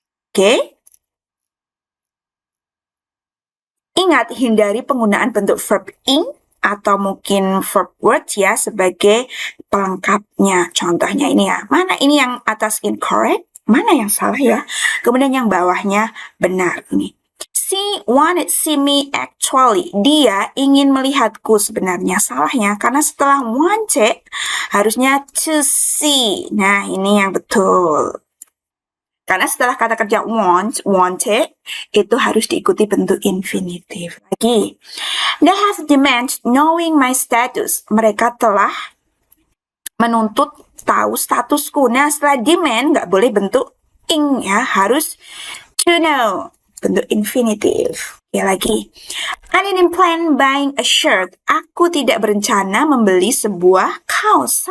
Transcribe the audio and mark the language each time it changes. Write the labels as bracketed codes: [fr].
[id] Oke? Ingat, hindari penggunaan bentuk verb ing atau mungkin verb word ya sebagai pelengkapnya. Contohnya ini ya. Mana ini yang atas incorrect? Mana yang salah ya? Kemudian yang bawahnya benar ini. [en] She wanted see me actually. [id] Dia ingin melihatku, sebenarnya salahnya karena setelah wanted harusnya to see. Nah, ini yang betul. Karena setelah kata kerja want, wanted, itu harus diikuti bentuk infinitive. [en] Lagi, they have demand knowing my status. [id] Mereka telah menuntut tahu statusku. Nah, setelah demand, nggak boleh bentuk ing ya, harus to know, bentuk infinitive. [en] Ya lagi, I didn't plan buying a shirt. [id] Aku tidak berencana membeli sebuah kaos.